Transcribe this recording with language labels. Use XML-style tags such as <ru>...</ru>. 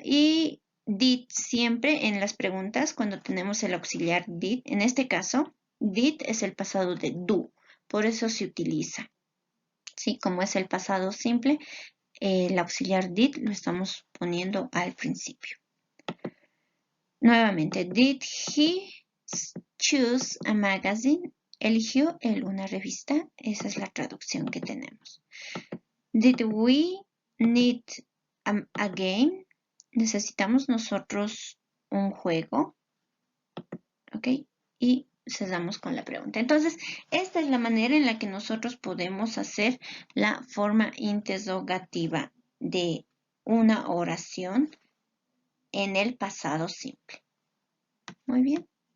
<es>Y did siempre en las preguntas cuando tenemos el auxiliar did. En este caso, did es el pasado de do, por eso se utiliza. ¿Sí? Como es el pasado simple, el auxiliar did lo estamos poniendo al principio. Nuevamente,</es> <en>did he choose a magazine?</en> <es>¿Eligió él una revista? Esa es la traducción que tenemos.</es> <en>Did we need a game?</en> <es>¿Necesitamos nosotros un juego? ¿Ok? Y cerramos con la pregunta. Entonces, esta es la manera en la que nosotros podemos hacer la forma interrogativa de una oración en el pasado simple. Muy bien.</es>